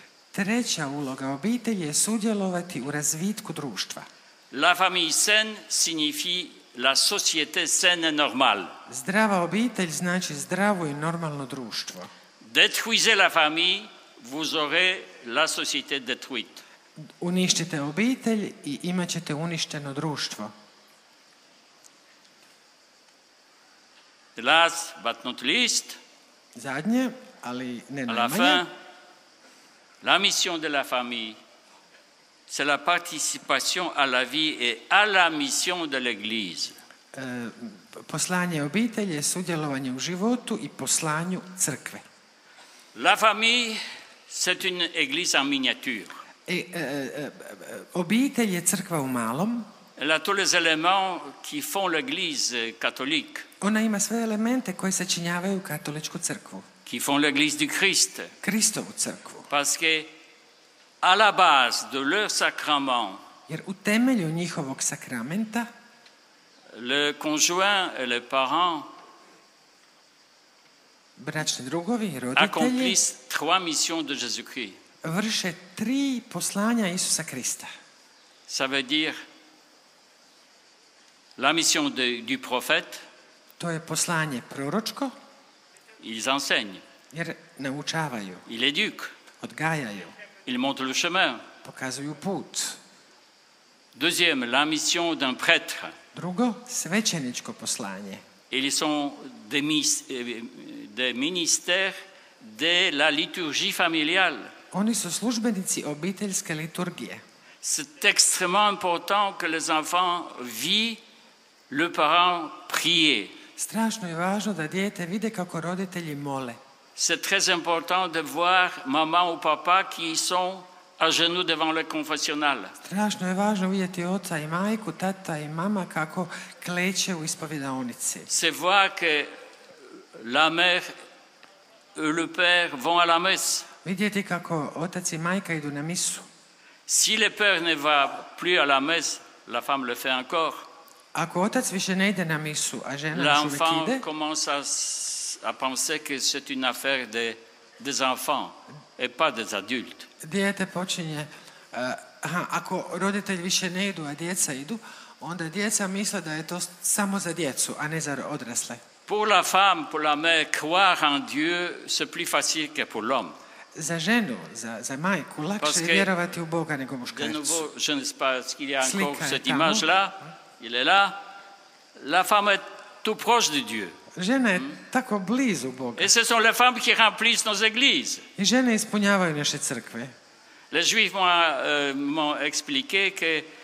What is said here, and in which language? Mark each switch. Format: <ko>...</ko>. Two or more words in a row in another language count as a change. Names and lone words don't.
<hr>Treća uloga obitelji je sudjelovati u razvitku društva.</hr> <fr>La famille saine signifie la société saine et normale.</fr> <hr>Zdrava obitelj znači zdravo i normalno društvo.</hr> <fr>Détruisez la famille, vous aurez la société détruite.</fr> <hr>Uništite obitelj i imat ćete uništeno društvo.</hr> <en>Last but not least,</en> <hr>Zadnje, ali ne</hr> <fr>à la</fr> <hr>najmanje,</hr> <fr>fin, la mission de la famille, c'est la participation à la vie et à la mission de l'Église.</fr> <hr>poslanje obitelji je sudjelovanje u životu i poslanju crkve.</hr> <fr>La famille, c'est une église en miniature.</fr> <hr>Obitelj je crkva u malom.</hr> <fr>Elle a tous les éléments qui font l'Église catholique,</fr> <hr>Ona ima sve elemente koji sačinjavaju katoličku crkvu,</hr> <fr>qui font l'Église du Christ.</fr> <hr>Kristovu crkvu.</hr> <fr>Parce que à la base de leur sacrement,</fr> <hr>Jer u temelju njihovog sakramenta</hr> <fr>le conjoint et les parents</fr> <hr>bračni drugovi i roditelji</hr> <fr>accomplissent trois missions de Jésus-Christ.</fr> <hr>vrše 3 poslanja Isusa Krista.</hr> <fr>Ça veut dire la mission du prophète,</fr> <hr>To je poslanje proročko,</hr> <fr>ils enseignent,</fr> <hr>jer naučavaju,</hr> <fr>ils éduquent,</fr> <hr>odgajaju,</hr> <fr>ils montrent le chemin.</fr> <hr>pokazuju put.</hr> <fr>Deuxième, la mission d'un prêtre.</fr> <hr>Drugo, svećeničko poslanje.</hr> <fr>Ils sont des ministères de la liturgie familiale.</fr> <hr>Oni su službenici obiteljske liturgije.</hr> <fr>C'est extrêmement important que les enfants vivent le parent prier.</fr> <hr>Strašno je važno da dijete vide kako roditelji mole.</hr> <fr>C'est très important de voir maman ou papa qui sont à genoux devant le confessionnal.</fr> <hr>Strašno je važno vidjeti oca i majku, tata i mama kako kleče u ispovjedaonici.</hr> <fr>C'est voir que la mère et le père vont à la messe.</fr> <hr>Vidjeti kako otac i majka idu na misu.</hr> <fr>Si le père ne va plus à la messe, la femme le fait encore.</fr> <hr>Ako otac više ne ide na misu, a žena još uvijek</hr> <fr>L'enfant</fr> <hr>ide,</hr> <fr>commence à penser que c'est une affaire des enfants et pas des adultes.</fr> <hr>dijete počinje, ako roditelji više ne idu, a djeca idu, onda djeca misle da je to samo za djecu, a ne za odrasle.</hr> <fr>Pour la femme, pour la mère, croire en Dieu, c'est plus facile que pour l'homme.</fr> <hr>Za ženu, za majku, lakše</hr> <fr>Parce</fr> <hr>je</hr> <fr>que,</fr> <hr>vjerovati u Boga nego</hr> <fr>De</fr> <hr>muškarcu.</hr> <fr>nouveau, je ne sais pas s'il y a encore</fr> <hr>Slika je</hr> <fr>cette</fr> <hr>tamo.</hr> <fr>image-là. Il est là. La femme est tout proche de Dieu.</fr> <hr>Žena je tako blizu Boga.</hr> <fr>Et ce sont les femmes qui remplissent nos églises.</fr> <hr>I žene ispunjavaju naše crkve.</hr> <fr>Les Juifs m'ont expliqué que</fr>